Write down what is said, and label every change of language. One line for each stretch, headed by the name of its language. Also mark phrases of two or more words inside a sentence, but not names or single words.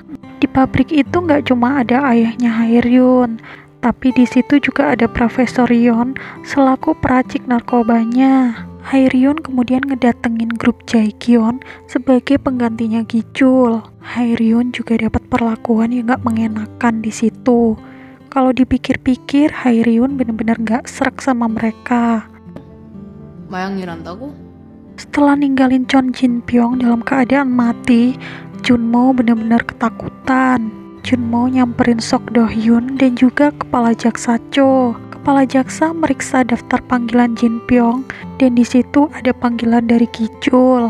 Indonesian: Di pabrik itu gak cuma ada ayahnya Hae-ryun, tapi di situ juga ada Profesor Yeon selaku peracik narkobanya. Hae-ryun kemudian ngedatengin grup Jae-kyeon sebagai penggantinya Gi-chul. Hae-ryun juga dapat perlakuan yang gak mengenakan di situ. Kalau dipikir-pikir, Hae-ryun benar-benar gak srek sama mereka.
Korean: 마약 일 한다고?
Indonesian: Setelah ninggalin Chon Jin-pyong dalam keadaan mati, Junmo benar-benar ketakutan. Junmo nyamperin Sok Do-hyun dan juga kepala jaksa Cho. Kepala jaksa meriksa daftar panggilan Jin-pyong dan di situ ada panggilan dari Gi-chul.